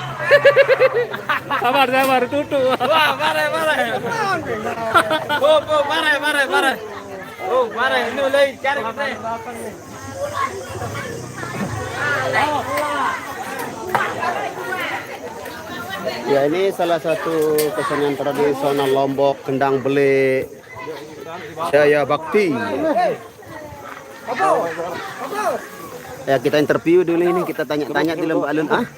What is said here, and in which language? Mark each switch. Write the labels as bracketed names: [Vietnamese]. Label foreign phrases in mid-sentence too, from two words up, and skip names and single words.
[Indonesian] Sabar, tutup. Wah, pare. Oh, pare. Oh, pare, ini lagi cari kita. Ya, ini salah satu kesenian tradisional Lombok, kendang bele Jaya Bakti. Ya, kita interview dulu ini, kita tanya-tanya di lembah alun.